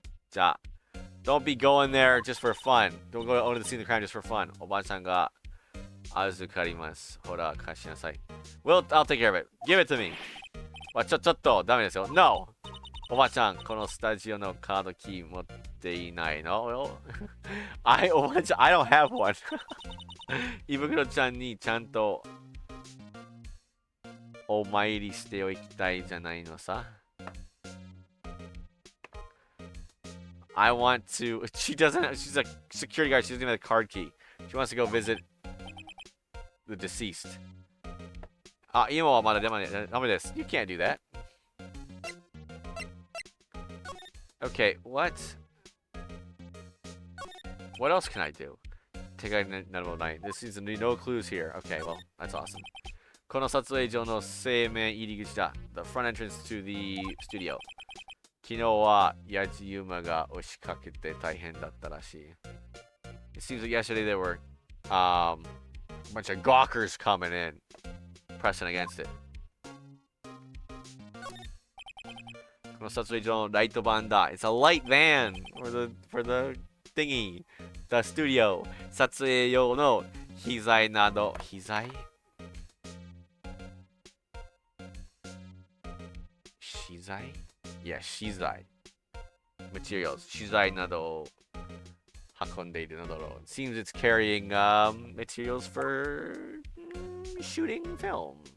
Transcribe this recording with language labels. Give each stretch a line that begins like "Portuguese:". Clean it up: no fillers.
English: じゃあ、don't be going there just for fun. Don't go to the scene of the crime just for fun.
Japanese: おばあちゃんが預かります。ほら、貸しなさい。
English: I'll take care of it. Give it to me.
Japanese: ちょっと、ダメですよ。
English: No!
Japanese: おばちゃん、このスタジオのカードキー持っていないの？
English: おばちゃん、I don't have one.
Japanese: 胃袋ちゃんにちゃんとお参りしておきたいじゃないのさ。
English: I want to... She's a security guard. She doesn't have a card key. She wants to go visit the deceased.
Japanese: 今はまだダメです。
English: You can't do that. Okay, what else can I do? Take out number 9. This seems to be no clues here. Okay, well, that's awesome.
Japanese: この撮影所の正面入り口だ。
English: The front entrance to the studio.
Japanese: 昨日はやじ馬が押しかけて大変だったらしい。
English: It seems that yesterday there were a bunch of gawkers coming in, pressing against it.
Japanese: この撮影所のライトバンだ。
English: It's a light van for the thingy, the studio.
Japanese: 撮影用の機材など、機材資材 Yeah, 資材 materials 資材などを運んでいるのだろう
English: It seems it's carrying materials for shooting film